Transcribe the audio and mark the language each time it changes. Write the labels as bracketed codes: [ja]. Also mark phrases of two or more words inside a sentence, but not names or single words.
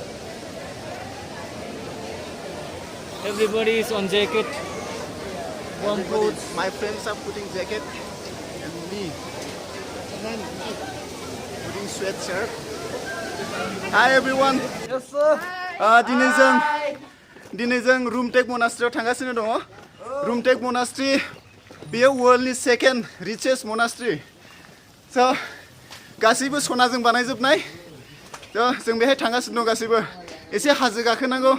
[en] Everybody is on jacket, warm clothes. My friends are putting jacket and me putting sweatshirt. Hi everyone. Yes sir. [brx] दिनै जों रुमटेक मोनास्ट्रियाव थांगासिनो दङ. रुमटेक मोनास्ट्रि बेयो वर्ल्डनि [en] second richest monastery. [brx] So गासैबो सनाजों बानायजोबनाय. जों बेहाय थांगासिनो दं गासैबो. एसे हाजो गाखोनांगौ.